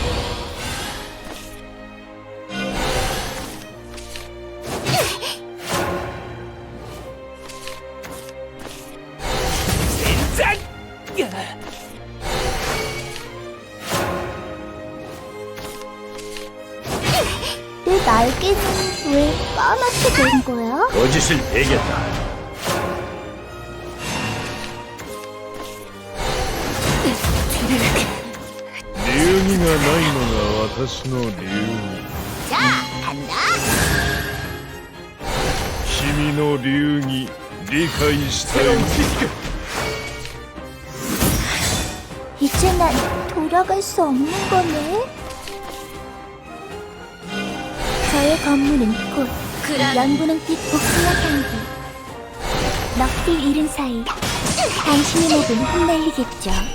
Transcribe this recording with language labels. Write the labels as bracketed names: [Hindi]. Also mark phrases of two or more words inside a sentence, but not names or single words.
[Korean] 진짜 내 날개는 왜 까맣게 된 거야? 거짓을 베겠다. [Japanese] 流儀がないのが私の流儀。 [Korean] 자, 간다! [Japanese] 君の流儀理解したい。 [Korean] 새로운 지식. 이제 난 돌아갈 수 없는 거네. 저의 건물은 곧 연분홍빛 복숭아 향기. 넋을 잃은 사이 당신의 목은 흩날리겠죠.